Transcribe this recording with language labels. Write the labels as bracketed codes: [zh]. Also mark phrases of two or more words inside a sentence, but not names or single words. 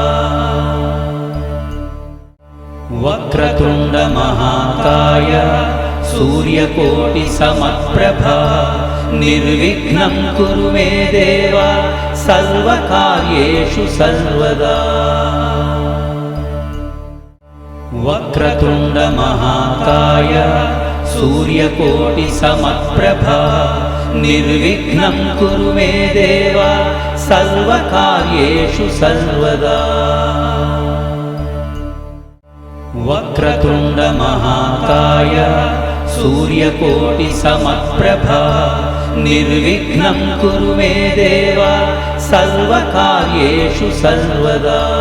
[sa] వక్రతుండ మహాకాయ సూర్యకోటి సమప్రభా నిర్విఘ్నం కురు మే దేవ సర్వకార్యేషు సర్వదా వక్రతుండ మహాకాయ సూర్యకోటి సమప్రభా నిర్విఘ్నం కురు మే దేవ సర్వకార్యేషు సర్వదా वक्रतुण्ड महाकाय सूर्यकोटिसमप्रभा निर्विघ्नं कुरु मे देव सर्वकार्येषु सर्वदा।